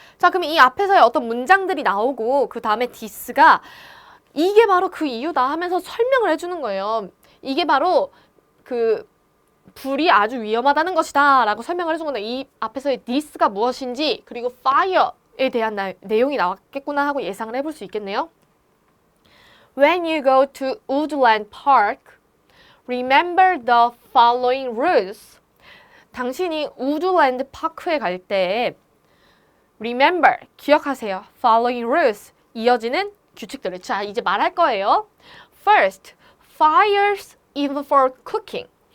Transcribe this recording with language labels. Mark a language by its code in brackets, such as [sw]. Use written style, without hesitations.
[ko] 자, 그럼 이 앞에서의 어떤 문장들이 나오고 그 다음에 this가 이게 바로 그 이유다 하면서 설명을 해주는 거예요. 이게 바로 그 불이 아주 위험하다는 것이다 라고 설명을 해준 건데 이 앞에서의 this가 무엇인지 그리고 fire에 대한 내용이 나왔겠구나 하고 예상을 해볼 수 있겠네요. [en] When you go to Woodland Park, remember the following rules. [ko] 당신이 우드랜드 파크에 갈 때 remember, 기억하세요. [en] following rules, [ko] 이어지는 규칙들을. 자, 이제 말할 거예요. [en] First, fires even for cooking.